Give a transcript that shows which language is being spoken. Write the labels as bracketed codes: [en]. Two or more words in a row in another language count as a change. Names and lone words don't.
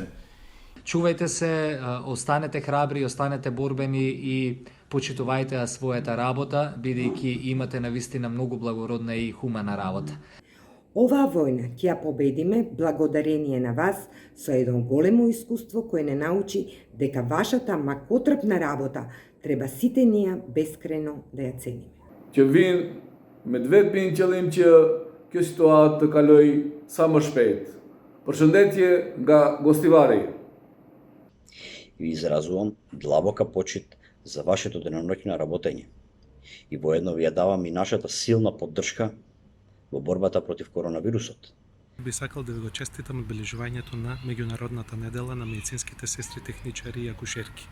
[mk] Чувајте се, останете храбри, останете борбени и почитувајте својата работа, бидејќи имате навистина многу благородна и хумана работа. Оваа војна ќе ја победиме благодарение на вас со едно големо искуство кое не научи дека вашата макотрпна работа треба сите ние бескрајно да ја цениме. [sq] Që vinë me të vetë në qëllim që kjo situatë të kaloj sa më shpejt. Përshëndetje nga Gostivari. [mk] Ви изразувам длабока почит за вашето деноноќно работење и воедно ви ја давам и нашата силна поддршка во борбата против коронавирусот. Би сакал да ви го честитам одбележувањето на меѓународната недела на медицинските сестри, техничари и акушерки.